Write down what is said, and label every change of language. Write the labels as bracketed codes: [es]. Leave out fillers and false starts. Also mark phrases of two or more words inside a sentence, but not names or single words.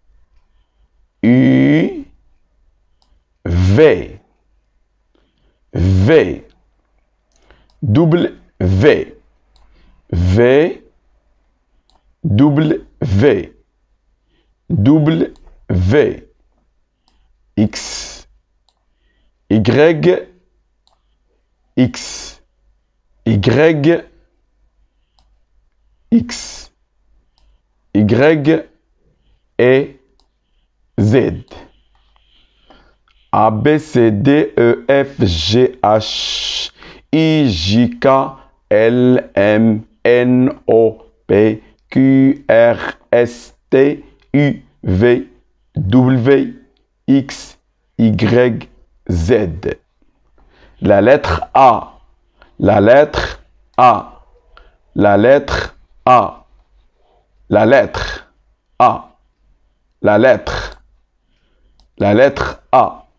[fr] U. V. V. Double V. V. Double V. Double V. X. Y. X. Y. X. Y. Et Z. A, B, C, D, E, F, G, H, I, J, K, L, M, N, O, P, Q, R, S, T, U, V, W, X, Y, Z. La lettre A. La lettre A. La lettre A. La lettre A. La lettre. La lettre A.